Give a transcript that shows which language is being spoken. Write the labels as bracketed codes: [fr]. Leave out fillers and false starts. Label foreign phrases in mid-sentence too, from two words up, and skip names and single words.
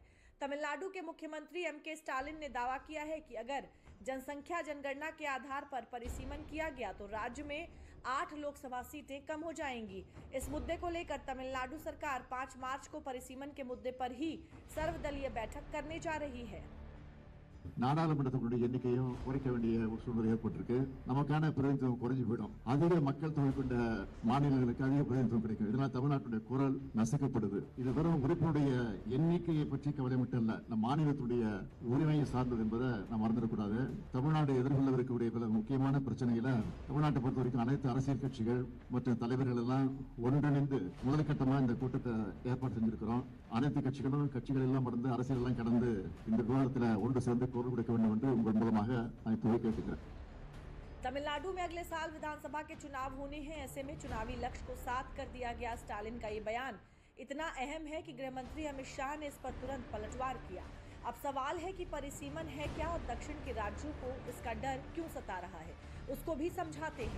[hi] तमिलनाडु के मुख्यमंत्री एमके स्टालिन ने दावा किया है कि अगर जनसंख्या जनगणना के आधार पर परिसीमन किया गया तो राज्य में 8 लोकसभा सीटें कम हो जाएंगी। इस मुद्दे को लेकर तमिलनाडु सरकार 5 मार्च को परिसीमन के मुद्दे पर ही सर्वदलीय बैठक करने जा रही है। [ta] நாடாளுமன்றத்தினுடைய எண்ணிக்கையும் குறைக்க வேண்டிய ஒரு சூழ்நிலை ஏற்பட்டிருக்கு. நமக்கான பிரதிநிதித்துவம் குறைஞ்சு போயிடும். அதிக மக்கள் தொகை கொண்ட மாநிலங்களுக்கு அதிக பிரதிநிதித்துவம் கிடைக்கும். இதனால் தமிழ்நாட்டுடைய குரல் நசுக்கப்படுது. இது வெறும் உறுப்பினுடைய எண்ணிக்கையை பற்றி கவலை மட்டும் இல்ல, நம் மாநிலத்துடைய உரிமையை சார்ந்தது என்பதை நாம் மறந்துடக்கூடாது. தமிழ்நாடு எதிர்கொள்ளவிருக்கக்கூடிய பல முக்கியமான பிரச்சனைகளை தமிழ்நாட்டை பொறுத்த வரைக்கும் அனைத்து அரசியல் கட்சிகள் மற்றும் தலைவர்கள் எல்லாம் ஒன்றிணைந்து முதற்கட்டமாக இந்த கூட்டத்தை ஏற்பாடு செஞ்சிருக்கிறோம். அனைத்து கட்சிகள் எல்லாம் மறந்து அரசியல் எல்லாம் கடந்து இந்த விவாதத்தில் ஒன்று சேர்ந்து [hi] तमिलनाडु में अगले साल विधानसभा के चुनाव होने हैं। ऐसे में चुनावी लक्ष्य को साथ कर दिया गया स्टालिन का ये बयान इतना अहम है कि गृह मंत्री अमित शाह ने इस पर तुरंत पलटवार किया। अब सवाल है कि परिसीमन है क्या और दक्षिण के राज्यों को इसका डर क्यों सता रहा है, उसको भी समझाते हैं।